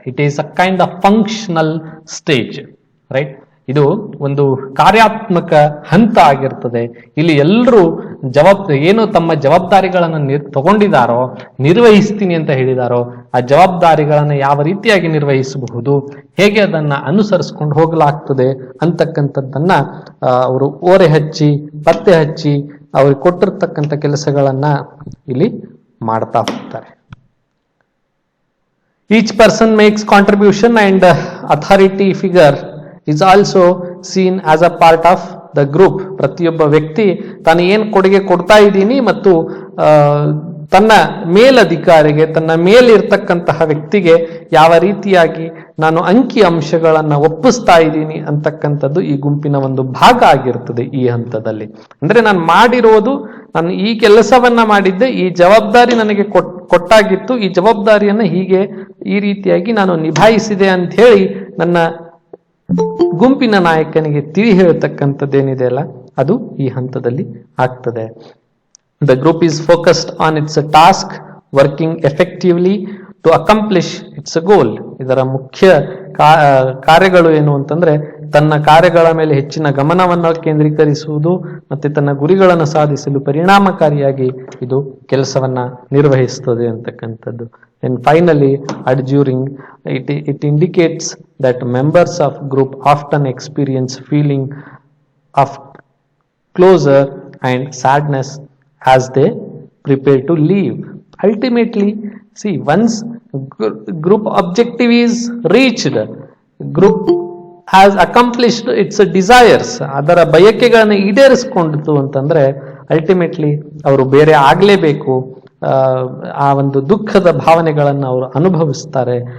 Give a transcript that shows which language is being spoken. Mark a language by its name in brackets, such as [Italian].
[English] It is a kind of functional stage, right? [Kannada] ಇದು ಒಂದು ಕಾರ್ಯಾತ್ಮಕ ಹಂತ ಆಗಿರ್ತದೆ. ಇಲ್ಲಿ ಎಲ್ಲರೂ ಏನು ತಮ್ಮ ಜವಾಬ್ದಾರಿಗಳನ್ನು ತಗೊಂಡಿದಾರೋ, ನಿರ್ವಹಿಸ್ತೀನಿ ಅಂತ ಹೇಳಿದಾರೋ ಆ ಜವಾಬ್ದಾರಿಗಳನ್ನು ಯಾವ ರೀತಿಯಾಗಿ ನಿರ್ವಹಿಸಬಹುದು, ಹೇಗೆ ಅದನ್ನ ಅನುಸರಿಸ್ಕೊಂಡು ಹೋಗಲಾಗ್ತದೆ ಅಂತಕ್ಕಂಥದ್ದನ್ನ ಅವರು ಓರೆ ಹಚ್ಚಿ ಪತ್ತೆ ಹಚ್ಚಿ ಅವ್ರಿಗೆ ಕೊಟ್ಟಿರ್ತಕ್ಕಂಥ ಕೆಲಸಗಳನ್ನ ಇಲ್ಲಿ ಮಾಡ್ತಾ ಹೋಗ್ತಾರೆ. [English] Each person makes contribution and authority figure is also seen as a part of the group. [Kannada] ಪ್ರತಿಯೊಬ್ಬ ವ್ಯಕ್ತಿ ತಾನು ಏನು ಕೊಡುಗೆ ಕೊಡ್ತಾ ಇದ್ದೀನಿ ಮತ್ತು ತನ್ನ ಮೇಲಧಿಕಾರಿಗೆ, ತನ್ನ ಮೇಲಿರ್ತಕ್ಕಂತಹ ವ್ಯಕ್ತಿಗೆ ಯಾವ ರೀತಿಯಾಗಿ ನಾನು ಅಂಕಿ ಅಂಶಗಳನ್ನ ಒಪ್ಪಿಸ್ತಾ ಇದ್ದೀನಿ ಅಂತಕ್ಕಂಥದ್ದು ಈ ಗುಂಪಿನ ಒಂದು ಭಾಗ ಆಗಿರ್ತದೆ ಈ ಹಂತದಲ್ಲಿ. ಅಂದ್ರೆ ನಾನು ಮಾಡಿರೋದು, ನಾನು ಈ ಕೆಲಸವನ್ನ ಮಾಡಿದ್ದೆ, ಈ ಜವಾಬ್ದಾರಿ ನನಗೆ ಕೊಟ್ಟಾಗಿತ್ತು, ಈ ಜವಾಬ್ದಾರಿಯನ್ನ ಹೀಗೆ ಈ ರೀತಿಯಾಗಿ ನಾನು ನಿಭಾಯಿಸಿದೆ ಅಂತ ಹೇಳಿ ನನ್ನ ಗುಂಪಿನ ನಾಯಕನಿಗೆ ತಿಳಿ ಹೇಳ್ತಕ್ಕಂಥದ್ದೇನಿದೆ ಅಲ್ಲ ಅದು ಈ ಹಂತದಲ್ಲಿ ಆಗ್ತದೆ. [English] The group is focused on its task, working effectively to accomplish its a goal. [Kannada] ಇದರ ಮುಖ್ಯ ಕಾರ್ಯಗಳು ಏನು ಅಂತಂದ್ರೆ ತನ್ನ ಕಾರ್ಯಗಳ ಮೇಲೆ ಹೆಚ್ಚಿನ ಗಮನವನ್ನು ಕೇಂದ್ರೀಕರಿಸುವುದು ಮತ್ತೆ ತನ್ನ ಗುರಿಗಳನ್ನು ಸಾಧಿಸಲು ಪರಿಣಾಮಕಾರಿಯಾಗಿ ಇದು ಕೆಲಸವನ್ನ ನಿರ್ವಹಿಸುತ್ತದೆ ಅಂತಕ್ಕಂಥದ್ದು. [English] And finally, adjuring, it indicates that members of group often experience feeling of closure and sadness as they prepare to leave. Ultimately, see, once group objective is reached, group has accomplished its desires, [Kannada] ಅದರ ಬಯಕೆಗಳನ್ನು ಈಡೇರಿಸಿಕೊಂಡಿತು ಅಂತಂದ್ರೆ ultimately ಅವರು ಬೇರೆ ಆಗ್ಲೇಬೇಕು. ಆ ಒಂದು ದುಃಖದ ಭಾವನೆಗಳನ್ನು ಅವರು ಅನುಭವಿಸ್ತಾರೆ.